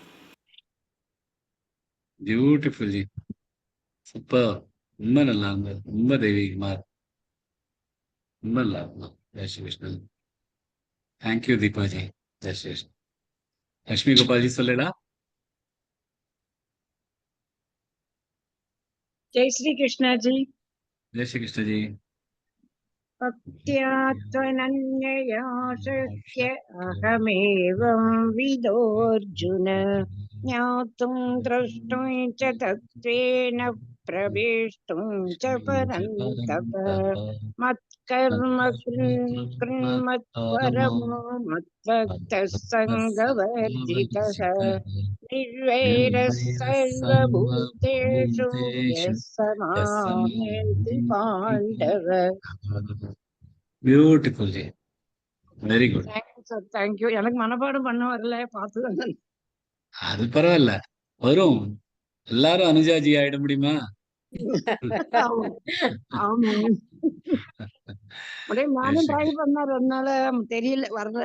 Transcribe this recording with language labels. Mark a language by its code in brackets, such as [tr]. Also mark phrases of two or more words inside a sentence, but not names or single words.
[en] Beautiful ji, super. [ta] ரொம்ப நல்லா இருந்தது, ரொம்ப தெய்வீகமா இருக்கு, ரொம்ப நல்லா இருக்கும். ஜெய் ஸ்ரீ கிருஷ்ணன். தேங்க்யூ தீபாஜி. ஜெய் ஸ்ரீ கிருஷ்ணன். லட்சுமி கோபால்ஜி சொல்லடா. [hi] जय श्री कृष्ण जी. जय श्री कृष्ण जी. [sa] भक्त्या त्वनन्यया शक्य अहमेवं विदोऽर्जुन, ज्ञातुं द्रष्टुं च तत्त्वेन प्रवेष्टुं च परन्तप, मत्कर्म कृन्मत्परमो मद्भक्तः सङ्गवर्जितः, निर्वैरः सर्वभूतेषु यः स मामेति पाण्डव. [en] Beautiful ji, very good. Thank you sir, thank you. [ta] எனக்கு மனப்பாடம் பண்ண வரல, பார்த்து வந்தேன். அது பரவாயில்ல, வரும். எல்லாரும் அனுஜாஜி ஆயிட முடியுமா? ஆமா, அப்படியே நானும் ட்ரை பண்ணேன், அதனால தெரியல, வரல.